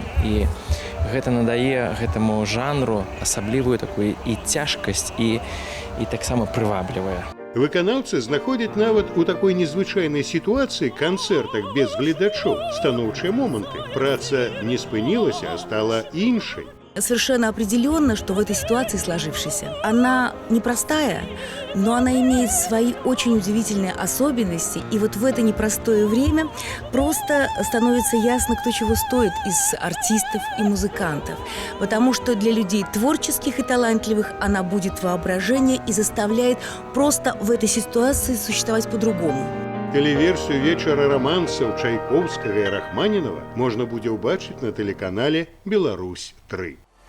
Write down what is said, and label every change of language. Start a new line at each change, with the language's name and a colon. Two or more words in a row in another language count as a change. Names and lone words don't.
Belarusian: І гэта надае гэтаму жанру асаблівую такую і цяжкасць, і таксама прываблівае. Выканаўцы знаходзяць нават у такой незвычайнай сітуацыі канцэртах без гледачоў станоўчыя моманты. Праца не спынілася, а стала іншай.
Russian: Совершенно определенно, что в этой ситуации сложившейся, она непростая, но она имеет свои очень удивительные особенности. И вот в это непростое время просто становится ясно, кто чего стоит из артистов и музыкантов. Потому что для людей творческих и талантливых она будет воображение и заставляет просто в этой ситуации существовать по-другому.
Belarusian: Тэлеверсію вечара рамансаў Чайковскага і Рахманінова можна будзе ўбачыць на тэлеканале «Беларусь-3».